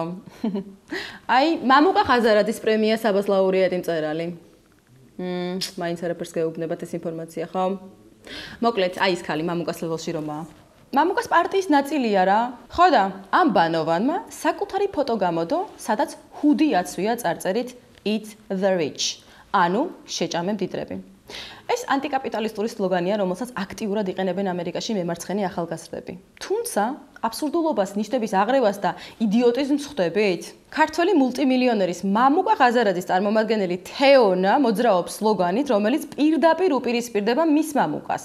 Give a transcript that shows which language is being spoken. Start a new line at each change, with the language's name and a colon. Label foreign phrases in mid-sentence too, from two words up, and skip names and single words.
Georgian: აი, მამუკა ხაზარაძის პრემია საბას ლაურეატი მწერალი. მაინც არაფერს გეუბნებათ ეს ინფორმაცია ხო? მოკლედ, აი ის ქალი მამუკას ლეველში რომაა. მამუკას პარტიის ნაწილია რა. ხო და ამ ბანოვანმა საკუთარი ფოტო გამოდო, სადაც ჰუდი აცვია წარწერით
English: Eat the rich.
Georgian: ანუ შეჭამე მდიდრები. ეს ანტიკაპიტალისტური სლოგანია, რომელსაც აქტიურად იყენებენ ამერიკაში მემარცხენე ახალგაზრდები. თუმცა, აბსურდულობას, ნიშნების აღრევას და იდიოტიზმს ხვდებით? ქართველი მულტიმილიონერის მამუკა ხაზარაძის წარმომადგენელი თეონა მოძრაობს სლოგანით, რომელიც პირდაპირ უპირისპირდება მის მამუკას.